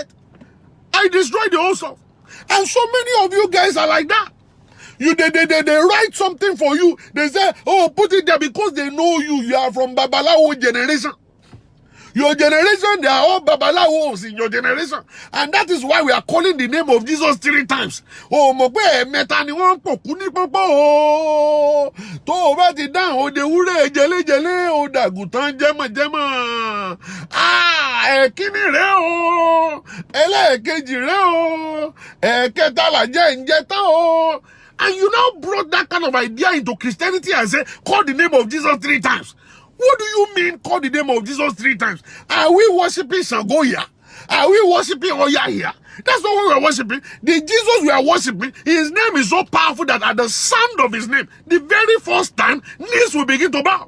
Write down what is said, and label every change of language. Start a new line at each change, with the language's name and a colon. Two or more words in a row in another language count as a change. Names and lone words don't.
English: I destroyed the whole stuff. And so many of you guys are like that. They write something for you. They say, oh, put it there because they know you. You are from Babalawo generation. Your generation, they are all Babalawos in your generation. And that is why we are calling the name of Jesus 3 times.
Yoruba: Oh, Mogbe, Metani won pokuni popo. To bati dan o de wure jele jele o dagutan jema jema. Ah, ekini re o. Elekeji re o. Eketa la je njeta o.
English: And you now brought that kind of idea into Christianity and say, call the name of Jesus 3 times. What do you mean, call the name of Jesus 3 times? Are we worshiping Shango here? Are we worshiping Oya here? That's not what we are worshiping. The Jesus we are worshiping, his name is so powerful that at the sound of his name, the very first time, knees will begin to bow.